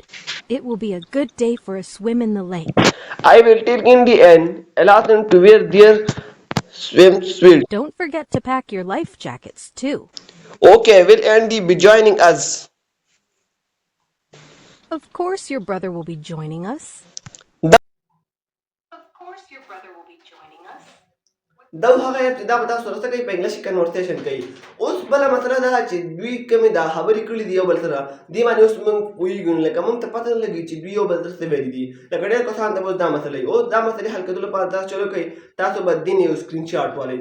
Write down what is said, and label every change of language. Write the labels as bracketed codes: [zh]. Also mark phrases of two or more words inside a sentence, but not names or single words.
[en] It will be a good day for a swim in the lake. I will take in the end allow them to wear their swimsuit. Don't forget to pack your life jackets too. Okay, will Andy be joining us? Of course your brother will be joining us. [ps] دا هغه ابتدا به تاسو سره څه کوي په انګلیش کې کنورسیشن کوي. اوس بله مسله دا چې دوی کومې دا خبرې کړي دي یو بل سره دې باندې اوس موږ پوهېږو نو لکه موږ ته پته نه لګي چې دوی یو بل سره څه ویلي دي. لکه ډېر کسان ته به اوس دا مسله وي. اوس دا مسلې حل کېدو لپاره تاسو چلو کوئ تاسو به دین یو سکرین شاټ والئ.